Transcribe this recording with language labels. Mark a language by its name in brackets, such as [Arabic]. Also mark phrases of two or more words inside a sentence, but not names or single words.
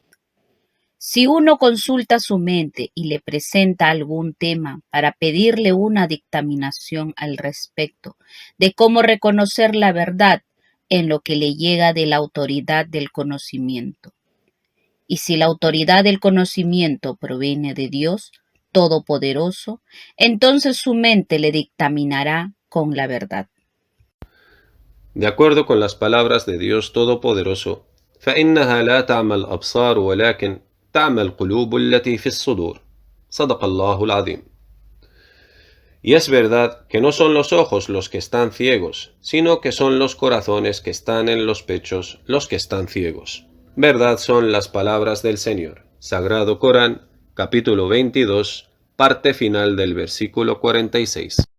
[Spanish] Si uno consulta su mente y le presenta algún tema para pedirle una dictaminación al respecto de cómo reconocer la verdad en lo que le llega de la autoridad del conocimiento, y si la autoridad del conocimiento proviene de Dios Todopoderoso, entonces su mente le dictaminará con la verdad. De acuerdo con las palabras de Dios Todopoderoso, [Arabic] فإنها لا تعمى الأبصار ولكن تعمى القلوب التي في الصدور. صدق الله العظيم. [Spanish] Y es verdad que no son los ojos los que están ciegos, sino que son los corazones que están en los pechos los que están ciegos. Verdad son las palabras del Señor. Sagrado Corán, capítulo 22, parte final del versículo 46.